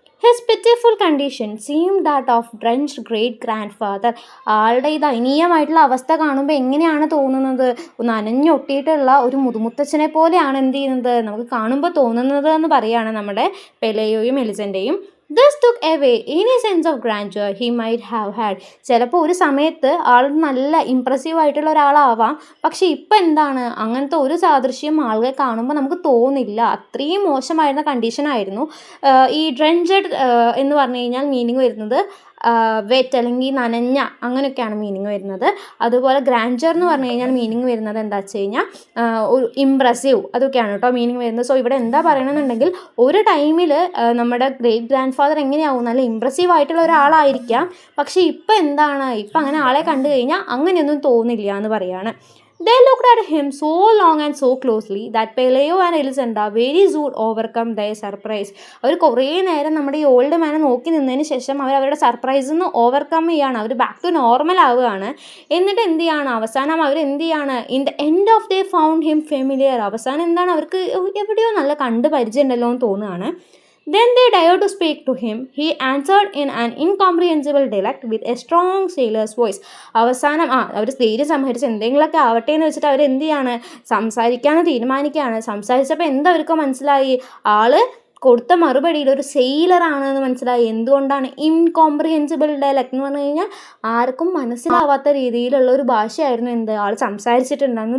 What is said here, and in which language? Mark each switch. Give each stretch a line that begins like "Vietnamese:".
English: His pitiful condition seem that of drenched great grandfather.
Malayalam: ആളുടെ ഈ ദയനീയമായിട്ടുള്ള അവസ്ഥ കാണുമ്പോൾ എങ്ങനെയാണ് തോന്നുന്നത്? നനഞ്ഞൊട്ടിയിട്ടുള്ള ഒരു മുതുമുത്തച്ഛനെ പോലെയാണ് എന്ത് ചെയ്യുന്നത്? നമുക്ക് കാണുമ്പോൾ തോന്നുന്നത് എന്ന് പറയുകയാണ് നമ്മുടെ പെലെയോയും എലിസൻ്റെയും.
English: This took away any sense of grandeur he might have had.
Malayalam: ചിലപ്പോൾ ഒരു സമയത്ത് ആൾ നല്ല ഇമ്പ്രസീവ് ആയിട്ടുള്ള ഒരാളാവാം, പക്ഷേ ഇപ്പം എന്താണ്? അങ്ങനത്തെ ഒരു സാദൃശ്യം ആളുകളെ കാണുമ്പോൾ നമുക്ക് തോന്നില്ല. അത്രയും മോശമായിരുന്ന കണ്ടീഷനായിരുന്നു. ഈ ഡ്രഞ്ച്ഡ് എന്ന് പറഞ്ഞു കഴിഞ്ഞാൽ മീനിങ് വരുന്നത് വെറ്റ് അല്ലെങ്കിൽ നനഞ്ഞ അങ്ങനെയൊക്കെയാണ് മീനിങ് വരുന്നത്. അതുപോലെ ഗ്രാൻഡർ എന്ന് പറഞ്ഞു കഴിഞ്ഞാൽ മീനിങ് വരുന്നത് എന്താ വെച്ച് കഴിഞ്ഞാൽ ഒരു ഇംപ്രസീവ് അതൊക്കെയാണ് കേട്ടോ മീനിങ് വരുന്നത്. സോ ഇവിടെ എന്താ പറയണമെന്നുണ്ടെങ്കിൽ ഒരു ടൈമിൽ നമ്മുടെ ഗ്രേറ്റ് ഗ്രാൻഡ് ഫാദർ എങ്ങനെയാവും? നല്ല ഇംപ്രസീവ് ആയിട്ടുള്ള ഒരാളായിരിക്കാം, പക്ഷേ ഇപ്പം എന്താണ്? ഇപ്പം അങ്ങനെ ആളെ കണ്ടു കഴിഞ്ഞാൽ അങ്ങനെയൊന്നും തോന്നില്ല എന്ന് പറയാണ്.
English: They looked at him so long and so closely that Peleo and Elisenda very soon overcome their surprise.
Malayalam: അവർ കുറേ നേരം നമ്മുടെ ഈ ഓൾഡ് മാനെ നോക്കി നിന്നതിന് ശേഷം അവരുടെ സർപ്രൈസിൽ നിന്ന് ഓവർകം ചെയ്യാണ്. അവർ
English: back to normal
Malayalam: ആവുകയാണ്. എന്നിട്ട് എന്ത് ചെയ്യാണ്? അവസാനം അവർ എന്ത് ചെയ്യാണ്?
English: In the end of they found him familiar.
Malayalam: അവസാനം എന്താണ്? അവർക്ക് എവിടെയോ നല്ല കണ്ട് പരിചയമുണ്ടല്ലോ എന്ന് തോന്നുകയാണ്.
English: Then they dared to speak to him. He answered in an incomprehensible dialect with a strong sailor's voice.
Malayalam: അവസാനം അവർ ധൈര്യം സംഹരിച്ച് എന്തെങ്കിലുമൊക്കെ ആവട്ടെ എന്ന് വെച്ചിട്ട് അവർ എന്ത് ചെയ്യാണ്? സംസാരിക്കാമെന്ന് തീരുമാനിക്കുകയാണ്. സംസാരിച്ചപ്പോൾ എന്തവർക്ക് മനസ്സിലായി? ആള് കൊടുത്ത മറുപടിയിൽ ഒരു സെയിലറാണെന്ന് മനസ്സിലായി. എന്തുകൊണ്ടാണ്? ഇൻകോംപ്രിഹെൻസിബിൾ ഡയലക്ട് എന്ന് പറഞ്ഞു കഴിഞ്ഞാൽ ആർക്കും മനസ്സിലാവാത്ത രീതിയിലുള്ള ഒരു ഭാഷയായിരുന്നു ആൾ സംസാരിച്ചിട്ടുണ്ടായിരുന്നു.